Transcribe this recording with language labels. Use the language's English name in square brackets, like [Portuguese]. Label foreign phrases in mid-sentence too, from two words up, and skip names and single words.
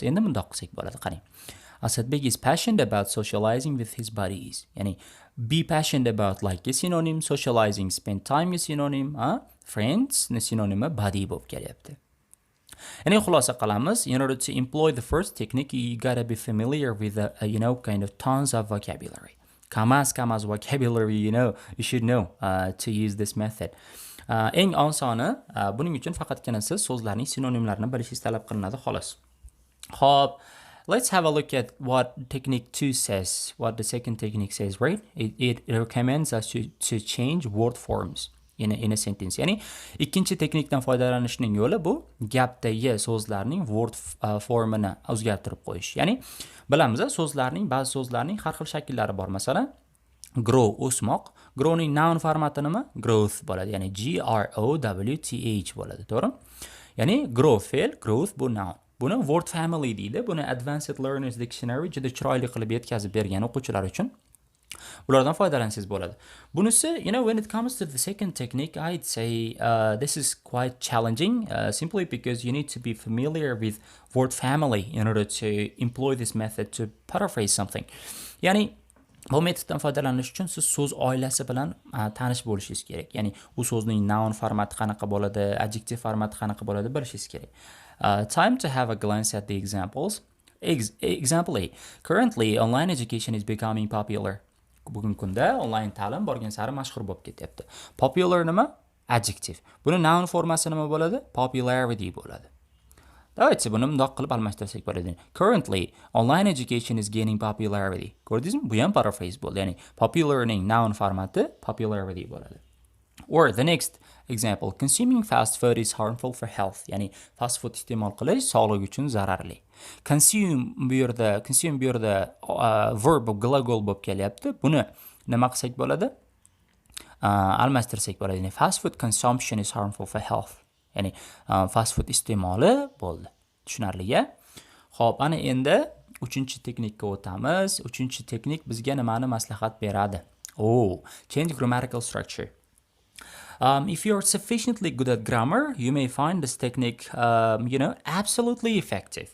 [Uzbek] Endi bundoq qilsak bo'ladi, qarang. [English] Asadbek is passionate about socializing with his buddies. Ya'ni be passionate about like is synonym, socializing, spend time is synonym, friends [Uzbek] ni sinonimi [English] buddy [Uzbek] bo'lib kelyapti. And xulosa qilamiz, [English] in order to employ the first technique, you gotta be familiar with kind of tons of vocabulary. Kamas vocabulary, you should know to use this method. [Uzbek] Eng osoni, buning uchun faqatgina siz so'zlarning sinonimlarini bilishingiz talab qilinadi, xolos. Hop, [English] let's have a look at what technique 2 says, what the second technique says, right? It recommends us to change word forms in a sentence. [Uzbek] Ya'ni ikkinchi teknikdan foydalanishning yo'li bu gapdagi so'zlarning word formini o'zgartirib qo'yish. Ya'ni bilamiz, so'zlarning ba'zi so'zlarning har xil shakllari bor. Masalan, grow o'smoq, growning noun formati nima? Growth bo'ladi. Ya'ni G R O W T H bo'ladi, to'g'rimi? Ya'ni grow fe'l, growth bu noun. Buni [English] word family [Uzbek] deydi. Buni Advanced Learners Dictionary juda chiroyli qilib yetkazib bergan o'quvchilar uchun. Bulardan foydalansangiz bo'ladi. Bunisi, [English] when it comes to the second technique, I'd say this is quite challenging, simply because you need to be familiar with word family in order to employ this method to paraphrase something. [Uzbek] Ya'ni bu metoddan foydalanish uchun siz so'z oilasi bilan tanish bo'lishingiz kerak. Ya'ni u so'zning noun formati qanaqa bo'ladi, adjective formati qanaqa bo'ladi bilishingiz kerak. [English] Time to have a glance at the examples. Example A. Currently, online education is becoming popular. [Uzbek] Bugungi kunda onlayn ta'lim borgan sari mashhur bo'lib ketyapti. Popular nima? Adjective. Buni noun formasi nima bo'ladi? Popularity bo'ladi. Давайте buni bundoq qilib almashtirsak bo'ladi. [English] Currently, online education is gaining popularity. [Uzbek] Ko'rdingizmi? Bu ham paraphrase bo'ldi. Ya'ni popularning noun formati popularity bo'ladi. [English] Or the next example, consuming fast food is harmful for health. [Uzbek] Ya'ni [English] fast food [Uzbek] iste'mol qilish sog'liq uchun zararli. Consume bu yerda verb glagol bo'lib kelyapti. Buni nima qilsak bo'ladi? Almashtirsak bo'ladi. [English] Ya'ni fast food consumption is harmful for health. [Uzbek] Ya'ni [English] fast food [Uzbek] iste'moli bo'ldi. Tushunarli-a? Xo'p, ana endi 3-teknikka o'tamiz. 3-teknik bizga nimani maslahat beradi? [English] Change grammatical structure. If you're sufficiently good at grammar, you may find this technique, absolutely effective.